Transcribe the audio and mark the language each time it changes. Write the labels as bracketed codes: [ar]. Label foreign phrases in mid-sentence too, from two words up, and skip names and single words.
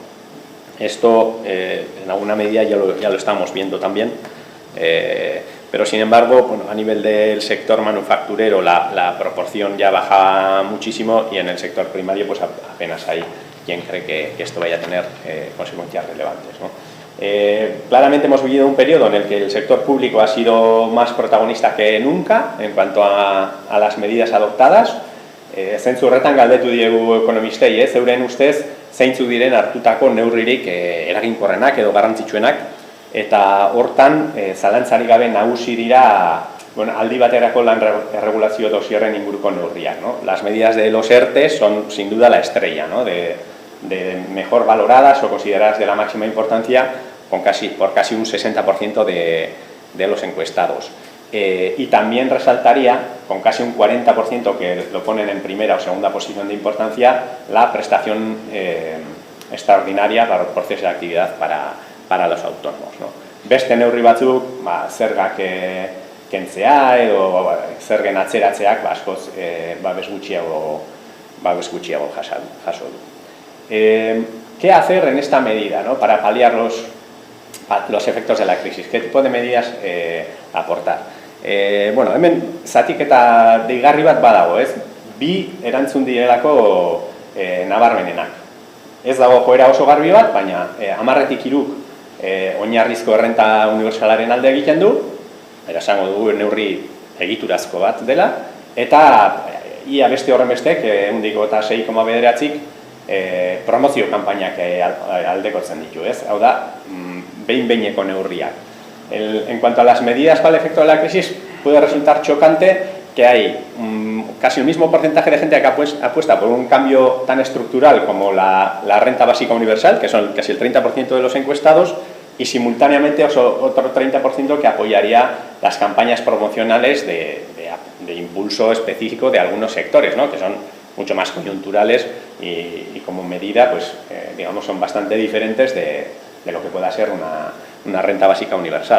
[es] Esto, en alguna medida, ya lo estamos viendo también, pero sin embargo, bueno, a nivel del sector manufacturero la proporción ya baja muchísimo, y en el sector primario pues apenas hay quien cree que esto vaya a tener consecuencias relevantes, ¿no? Claramente hemos vivido un periodo en el que el sector público ha sido más protagonista que nunca en cuanto a las medidas adoptadas. [eu] Zentzu horretan galdetu diegu ekonomistei, zeuren ustez zeintzuk diren hartutako neurririk eraginkorrenak edo garrantzitsuenak, eta hortan zalantzarik gabe nagusi dira, bueno, aldi baterako lan erregulazio dosierren inguruko neurriak, [es] ¿no? Las medidas de los ERTE son sin duda la estrella, ¿no? de mejor valoradas o consideradas de la máxima importancia por casi un 60% de los encuestados. Y también resaltaría, con casi un 40% que lo ponen en primera o segunda posición de importancia, la prestación extraordinaria para los procesos de actividad para los autónomos, ¿no? [eu] Beste neurri batzuk, zergak kentzea edo zergen atzeratzeak askoz babes gutxiago jaso du. [es] ¿Qué hacer en esta medida, ¿no?, para paliar los efectos de la crisis? ¿Qué tipo de medidas aportar? [eu] Bueno, hemen zatiketa deigarri bat badago, ez? Bi erantzun direlako nabarmenenak. Ez dago joera oso garbi bat, baina 10-tik 3 oinarrizko errenta unibertsalaren alde egiten du, esango dugu neurri egiturazko bat dela, eta ia beste horren bestek, 106,9-tik promozio kanpainak aldekotzen ditu, ez? Hau da, behin-behineko neurriak. [es] En cuanto a las medidas para el efecto de la crisis, puede resultar chocante que hay casi el mismo porcentaje de gente que apuesta por un cambio tan estructural como la renta básica universal, que son casi el 30% de los encuestados, y simultáneamente otro 30% que apoyaría las campañas promocionales de impulso específico de algunos sectores, ¿no?, que son mucho más coyunturales y como medida, pues, digamos, son bastante diferentes de lo que pueda ser una renta básica universal.